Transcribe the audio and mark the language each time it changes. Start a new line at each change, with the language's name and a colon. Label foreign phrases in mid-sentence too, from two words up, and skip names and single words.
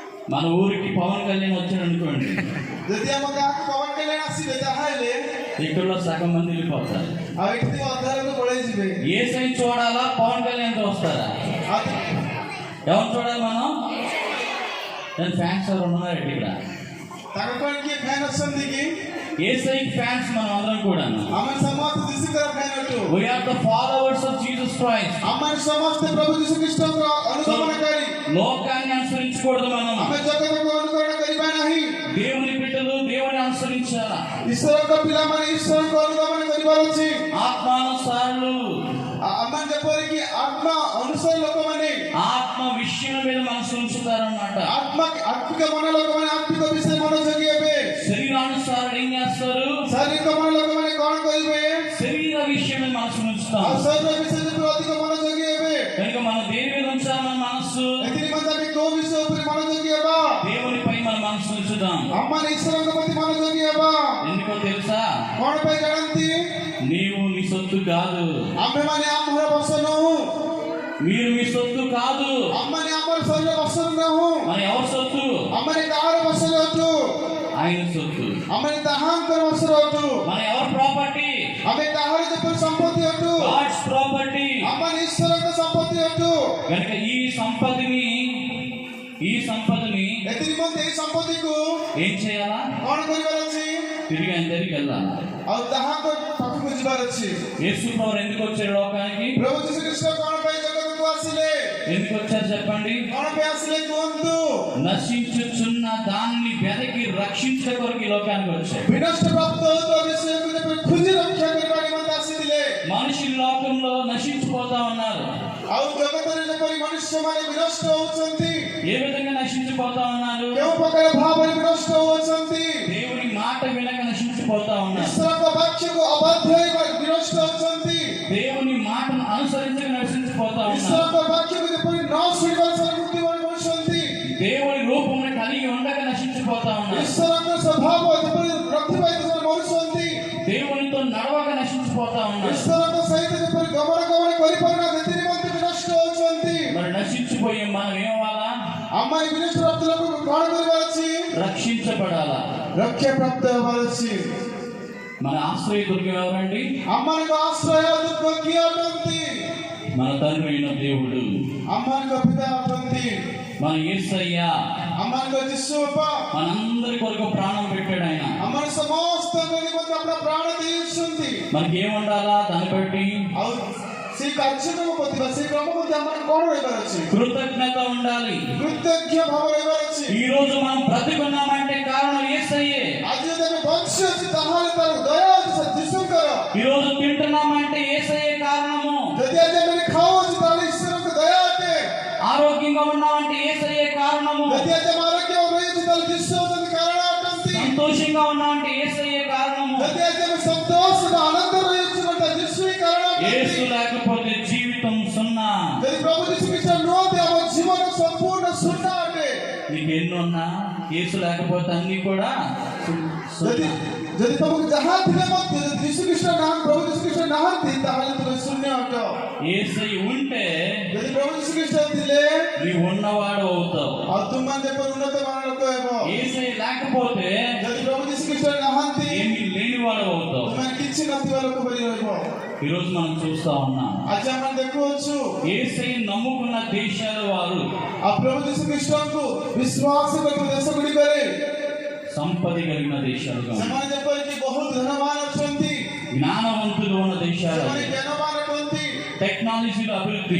Telugu: మన ఊరికి పవన్ కళ్యాణ్ వచ్చాడు అనుకోండి,
Odia: ଯଦି ଆମ ଗାଁକୁ ପବନ କଲ୍ୟାଣ ଆସିବେ ତାହେଲେ
Telugu: ఇక్కడ సగం మంది వెళ్ళిపోతారు. ఆ వ్యక్తి
Odia: ଅଧାରକୁ ପଳେଇଯିବେ.
Telugu: ఏసై చూడాలా, పవన్ కళ్యాణ్ చూస్తారా? ఎవరు చూడాలి మనం? నేను ఫ్యాన్స్ ఎవరు ఉన్నారు ఇక్కడ?
Odia: ତାଙ୍କ ପାଇଁ କିଏ ଫ୍ୟାନ୍ ଅଛନ୍ତି କି?
Telugu: ఏసై ఫ్యాన్స్ మనం అందరం కూడా.
Odia: ଆମେ ସମସ୍ତେ ଯୀଶୁଙ୍କର ଫ୍ୟାନ୍ ଅଟୁ.
English: We are the followers of Jesus Christ.
Odia: ଆମେ ସମସ୍ତେ ପ୍ରଭୁ ଯୀଶୁ ଖ୍ରୀଷ୍ଟଙ୍କର ଅନୁଗମନକାରୀ.
Telugu: లోకాన్ని అనుసరించకూడదు మనం.
Odia: ଆମେ ଜଗତକୁ ଅନୁକରଣ କରିବା ନାହିଁ.
Telugu: దేవుని బిడ్డలు దేవుని అనుసరించాలా.
Odia: ଈଶ୍ୱରଙ୍କ ପିଲାମାନେ ଈଶ୍ୱରଙ୍କୁ ଅନୁଗମନ କରିବାର ଅଛି.
Telugu: ఆత్మానుసారులు,
Odia: ଆମେ ଯେପରିକି ଆତ୍ମା ଅନୁସାର ଲୋକମାନେ
Telugu: ఆత్మ విషయం మీద మనసు ఉంచుతారన్నమాట.
Odia: ଆତ୍ମିକ ମନ ଲୋକମାନେ ଆତ୍ମିକ ବିଷୟ ମନୋଯୋଗୀ ହେବେ.
Telugu: శరీరానుసారులు ఏం చేస్తారు?
Odia: ଶାରୀରିକ ମନ ଲୋକମାନେ କଣ କରିବେ?
Telugu: శరీర విషయం మీద మనసు ఉంచుతాం.
Odia: ଆଉ ଶରୀର ବିଷୟରେ ଅଧିକ ମନୋଯୋଗୀ ହେବେ.
Telugu: కనుక మనం దేని మీద ఉంచాలి మన మనస్సు?
Odia: ଏଥିନିମନ୍ତେ ଆମେ କୋଉ ବିଷୟ ଉପରେ ମନୋଯୋଗୀ ହେବା?
Telugu: దేవునిపై మన మనసు ఉంచుదాం.
Odia: ଆମମାନେ ଈଶ୍ୱରଙ୍କ ପ୍ରତି ମନୋଯୋଗୀ ହେବା.
Telugu: ఎందుకో తెలుసా?
Odia: କଣ ପାଇଁ ଜାଣନ୍ତି?
Telugu: నీవు నీ సొత్తు కాదు.
Odia: ଆମେମାନେ ଆମର ବଶ ନୁହଁ.
Telugu: మీరు మీ సొత్తు కాదు.
Odia: ଆମମାନେ ଆମର ଶରୀର ବଶରେ ନାହୁଁ.
Telugu: మన ఎవరి సొత్తు?
Odia: ଆମମାନେ କାହାର ବଶରେ ଅଛୁ?
Telugu: ఆయన సొత్తు.
Odia: ଆମମାନେ ତାହାଙ୍କର ବଶରେ ଅଛୁ.
Telugu: మన ఎవరి ప్రాపర్టీ?
Odia: ଆମେ ତାହାର ଯେପରି ସମ୍ପତ୍ତି ଅଛୁ.
English: God's property.
Odia: ଆମମାନେ ଈଶ୍ୱରଙ୍କ ସମ୍ପତ୍ତି ଅଛୁ.
Telugu: కనుక ఈ సంపదని
Odia: ଏଥିନିମନ୍ତେ ଏଇ ସମ୍ପତ୍ତିକୁ
Telugu: ఏం చేయాలా?
Odia: କଣ କରିବାର ଅଛି?
Telugu: తిరిగి ఆయన దగ్గరికి వెళ్ళాలి.
Odia: ଆଉ ତାହାଙ୍କ ପାଖକୁ ଯିବାର ଅଛି.
Telugu: యేసు ప్రభువు ఎందుకు వచ్చారు లోకానికి?
Odia: ପ୍ରଭୁ ଯୀଶୁ ଖ୍ରୀଷ୍ଟ କଣ ପାଇଁ ଜଗତକୁ ଆସିଲେ?
Telugu: ఎందుకు వచ్చారు చెప్పండి?
Odia: କଣ ପାଇଁ ଆସିଲେ କୁହନ୍ତୁ?
Telugu: నశించుచున్న దాన్ని వెదకి రక్షించే కొరకు ఈ లోకానికి వచ్చారు.
Odia: వినష్ట ప్రాప్ତ ହେଉଥିବା ବିଷୟକୁ ଯେପରି ଖୋଜି ରକ୍ଷା କରିବା ନିମନ୍ତେ ଆସିଥିଲେ.
Telugu: మనుషులు లోకంలో నశించిపోతా ఉన్నారు.
Odia: ଆଉ ଜଗତରେ ଯେପରି ମନୁଷ୍ୟମାନେ ବିନଷ୍ଟ ହେଉଛନ୍ତି.
Telugu: ఏ విధంగా నశించిపోతా ఉన్నారు?
Odia: କେଉଁ ପ୍ରକାର ଭାବରେ ବିନଷ୍ଟ ହେଉଛନ୍ତି?
Telugu: దేవుని మాట వినక నశించిపోతా ఉన్నారు.
Odia: ଈଶ୍ୱରଙ୍କ ବାକ୍ୟକୁ ଅବାଧ୍ୟ ହୋଇ ବିନଷ୍ଟ ହେଉଛନ୍ତି.
Telugu: దేవుని మాటను అనుసరించక నశించిపోతా ఉన్నారు.
Odia: ଈଶ୍ୱରଙ୍କ ବାକ୍ୟକୁ ଯେପରି ନ ଶୁଣିବାର ସହ ମୃତ୍ୟୁବରଣ କରୁଛନ୍ତି.
Telugu: దేవుని రూపమును కలిగి ఉండక నశించిపోతా ఉన్నారు.
Odia: ଈଶ୍ୱରଙ୍କ ସ୍ୱଭାବ ଯେପରି ରଖିବା ସେମାନେ ମରୁଛନ୍ତି.
Telugu: దేవునితో నడవక నశించిపోతా ఉన్నారు.
Odia: ଈଶ୍ୱରଙ୍କ ସହିତ ଯେପରି ଗମନ କରିପାରୁନାହାନ୍ତି ସେଥି ନିମନ୍ତେ ବିନଷ୍ଟ ହେଉଛନ୍ତି.
Telugu: మరి నశించిపోయే మనం ఏమవ్వాలా?
Odia: ଆମମାନେ ବିନଷ୍ଟ ପ୍ରାପ୍ତ ଲୋକଙ୍କୁ କଣ କରିବାର ଅଛି?
Telugu: రక్షించబడాలా.
Odia: ରକ୍ଷା ପ୍ରାପ୍ତ ହେବାର ଅଛି.
Telugu: మన ఆశ్రయ దుర్గం ఎవరండి?
Odia: ଆମମାନଙ୍କ ఆశ్రୟ ଦୁର୍ଗ କିଏ ଅଟନ୍ତି?
Telugu: మన తండ్రి అయిన దేవుడు,
Odia: ଆମମାନଙ୍କ ପିତା ଅଟନ୍ତି.
Telugu: మన యేసయ్య
Odia: ଆମମାନଙ୍କ ଯୀଶୁ ବାପା
Telugu: మనందరి కొరకు ప్రాణం పెట్టాడు. ఆయన
Odia: ଆମର ସମସ୍ତଙ୍କ ନିମନ୍ତେ ଆପଣ ପ୍ରାଣ ଦେଇଛନ୍ତି.
Telugu: మనకి ఏముండాలా? దాన్ని బట్టి
Odia: ଆଉ ସେଇ କାର୍ଯ୍ୟକ୍ରମ ପ୍ରତି ବା ସେଇ କ୍ରମ ପ୍ରତି ଆମର କଣ ରହିବାର ଅଛି?
Telugu: కృతజ్ఞత ఉండాలి.
Odia: କୃତଜ୍ଞ ଭାବ ରହିବାର ଅଛି.
Telugu: ఈ రోజు మనం బ్రతికున్నామంటే కారణం యేసయ్యే.
Odia: ଆଜି ଯଦି ଆମେ ବଞ୍ଚି ଅଛି ତାହେଲେ ତାର ଦୟା ଅଛି ଯୀଶୁଙ୍କର.
Telugu: ఈ రోజు తింటున్నామంటే యేసయ్యే కారణము.
Odia: ଯଦି ଆଜି ଆମେ ଖାଉଛୁ ତାହେଲେ ଈଶ୍ୱରଙ୍କ ଦୟା ଅଟେ.
Telugu: ఆరోగ్యంగా ఉన్నామంటే యేసయ్యే కారణము.
Odia: ଯଦି ଆଜି ଆମ ଆରୋଗ୍ୟ ରହିଛି ତାହେଲେ ଯୀଶୁ ହଉଛନ୍ତି କାରଣ ଅଟନ୍ତି.
Telugu: సంతోషంగా ఉన్నామంటే యేసయ్యే కారణము.
Odia: ଯଦି ଆଜି ଆମେ ସନ୍ତୋଷ ବା ଆନନ୍ଦ ରହିଛୁ ତାହେଲେ ଯୀଶୁ ହିଁ କାରଣ
Telugu: యేసు
Odia: ଅଟନ୍ତି.
Telugu: లేకపోతే జీవితం సున్నా.
Odia: ଯଦି ପ୍ରଭୁ ଯୀଶୁ ଖ୍ରୀଷ୍ଟ ନୁହନ୍ତି ଆମ ଜୀବନ ସମ୍ପୂର୍ଣ୍ଣ ଶୂନ୍ୟ ଅଟେ.
Telugu: నీకు ఎన్నున్నా యేసు లేకపోతే అన్ని కూడా
Odia: ଯଦି ଯଦି ତମକୁ ଯାହା ଥିଲେ ମଧ୍ୟ ଯଦି ଯୀଶୁ ଖ୍ରୀଷ୍ଟ ନାହାନ୍ତି ପ୍ରଭୁ ଯୀଶୁ ଖ୍ରୀଷ୍ଟ ନାହାନ୍ତି ତାହେଲେ ତୁମେ ଶୂନ୍ୟ ଅଟ.
Telugu: యేసయ్య ఉంటే
Odia: ଯଦି ପ୍ରଭୁ ଯୀଶୁ ଖ୍ରୀଷ୍ଟ ଥିଲେ
Telugu: నీవు ఉన్నవాడు అవుతావు.
Odia: ଆଉ ତୁମମାନେ ଯେପରି ଉନ୍ନତ ମାନର ଲୋକ ହେବ.
Telugu: యేసయ్య లేకపోతే
Odia: ଯଦି ପ୍ରଭୁ ଯୀଶୁ ଖ୍ରୀଷ୍ଟ ନାହାନ୍ତି
Telugu: ఏమీ లేనివాడు అవుతావు.
Odia: ତୁମେ କିଛି ନଥିବା ଲୋକ ପରି ରହିବ.
Telugu: ఈ రోజు మనం చూస్తా ఉన్నాం,
Odia: ଆଜି ଆମେ ଦେଖୁଅଛୁ
Telugu: యేసయ్య నమ్ముకున్న దేశాల వారు
Odia: ଆଉ ପ୍ରଭୁ ଯୀଶୁ ଖ୍ରୀଷ୍ଟଙ୍କୁ ବିଶ୍ୱାସ କରୁଥିବା ଦେଶ ଗୁଡ଼ିକରେ
Telugu: సంపద కలిగిన దేశాలుగా,
Odia: ସେମାନେ ଯେପରିକି ବହୁତ ଧନବାନ ଅଛନ୍ତି.
Telugu: జ్ఞానవంతులు ఉన్న దేశాలు,
Odia: ସେମାନେ ଜ୍ଞାନବାନ ଅଟନ୍ତି.
Telugu: టెక్నాలజీలో అభివృద్ధి,